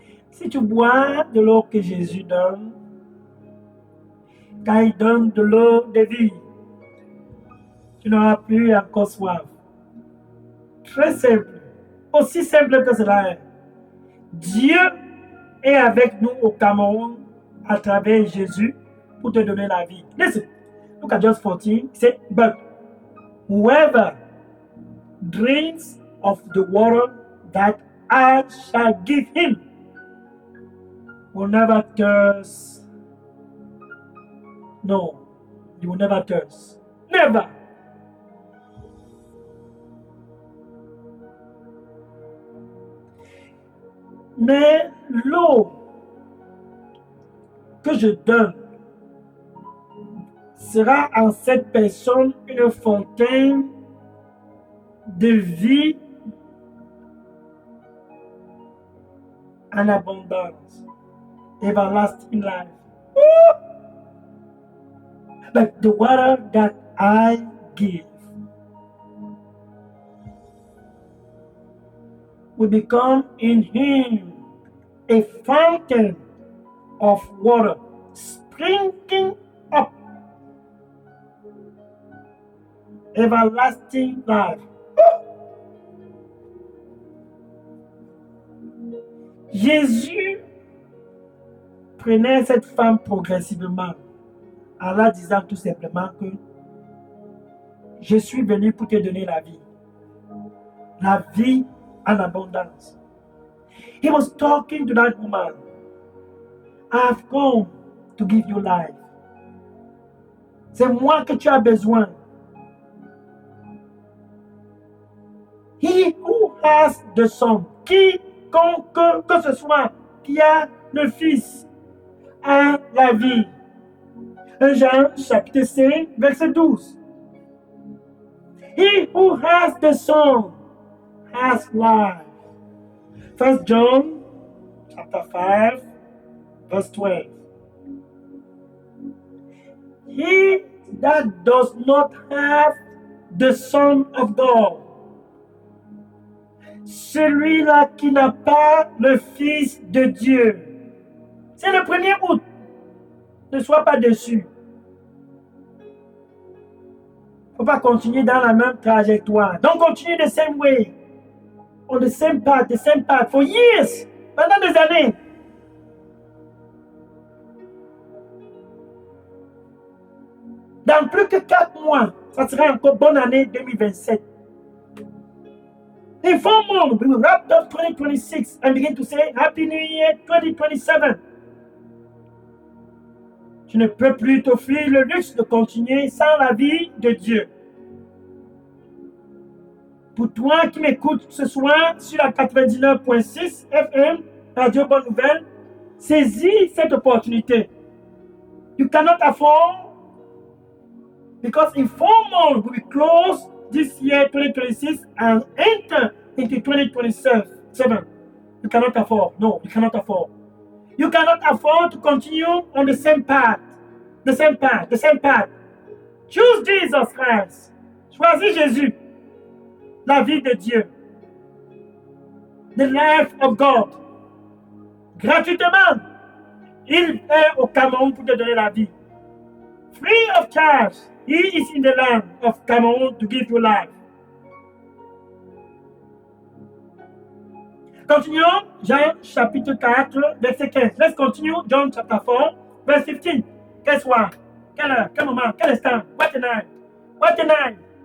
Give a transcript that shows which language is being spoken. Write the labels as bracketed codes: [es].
[fr] Si tu bois de l'eau que Jésus donne, quand il donne de l'eau de vie, tu n'auras plus encore soif. Très simple, aussi simple que cela est. Dieu est avec nous au Cameroun à travers Jésus pour te donner la vie. [en] Listen, look at just 14. He said, but whoever drinks of the water that I shall give him will never thirst. No, you will never thirst. Never. [fr] Mais l'eau que je donne sera en cette personne une fontaine de vie en abondance. [en] Everlasting life. Woo! But the water that I give will become in him a fountain of water springing up everlasting life. [fr] Jésus prenait cette femme progressivement en la disant tout simplement que je suis venu pour te donner la vie en abondance. [en] He was talking to that woman. I have come to give you life. [fr] C'est moi que tu as besoin. [en] He who has the Son, [fr] quiconque que ce soit qui a le Fils, a la vie. 1 Jean chapitre 5, verset 12. [en] He who has the Son has life. 1 John chapter 5, verse 12. He that does not have the Son of God, [fr] celui-là qui n'a pas le Fils de Dieu. C'est le 1er août. Ne sois pas déçu. Il ne faut pas continuer dans la même trajectoire. [en] Don't continue the same way. On the same path for years. [fr] Pendant des années. Dans plus que 4 mois, ça sera encore bonne année 2027. [en] Inform more. We will wrap up 2026 and begin to say Happy New Year 2027. [fr] Tu ne peux plus t'offrir le luxe de continuer sans la vie de Dieu. Pour toi qui m'écoutes ce soir sur la 99.6 FM, Radio Bonne Nouvelle, saisis cette opportunité. [en] You cannot afford, because in 4 months we will close this year 2026 and enter into 2027. You cannot afford. No, you cannot afford. You cannot afford to continue on the same path. The same path. Choose Jesus Christ. [fr] Choisis Jésus. La vie de Dieu. [en] The life of God. [fr] Gratuitement. Il est au Cameroun pour te donner la vie. [en] Free of charge. He is in the land of Cameroon to give you life. [fr] Continuons. Jean chapitre 4, verset 15. [en] Let's continue. John chapter 4, verse 15. Guess what? [fr] Quelle heure? Quel moment? Quel instant? [en] What a night? What a night?